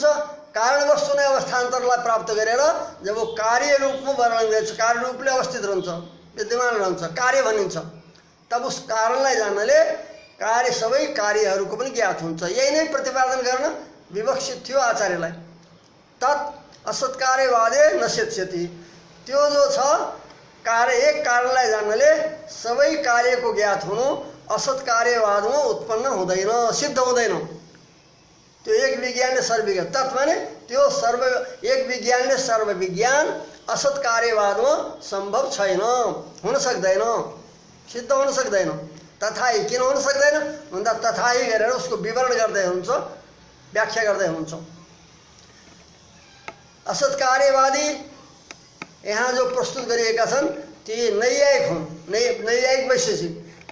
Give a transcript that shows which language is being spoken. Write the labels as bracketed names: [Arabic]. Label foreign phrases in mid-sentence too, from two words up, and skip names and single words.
[Nepali] कारण वस्तु नै अवस्थान्तरलाई प्राप्त गरेर जब वो कार्य रूपमा वर्णन गर्छ, कार्य रूपले अवस्थित रहन्छ, विद्यमान रहन्छ, कार्य भनिन्छ, तब उस कारणलाई जान्नले कार्य सबै कार्यहरूको पनि ज्ञात हुन्छ। यही नै प्रतिपादन गर्न विवक्षित थियो आचार्यलाई। [Sanskrit] तत् असत्कार्यवादे नश्यति। [Nepali] त्यो जो छ कार्य, एक कारणलाई जान्नले सबै कार्यको ज्ञात हुनु असत्कार्यवादमा उत्पन्न हुँदैन, सिद्ध हुँदैन। त्यो एक विज्ञानले सर्व विज्ञान, तत् माने त्यो सर्व एक विज्ञानले सर्व विज्ञान असत्कार्यवादमा सम्भव छैन, हुन सक्दैन, सिद्ध हुन सक्दैन। तथाही किन हुन सक्दैन भन्दा तथाही गरेर उसको विवरण गर्दै हुन्छ, व्याख्या गर्दै हुन्छ। असत्कार्यवादी यहाँ जो प्रस्तुत गरिएका छन् ती नैयायिक हुन्, नैयायिक वैशेषिक।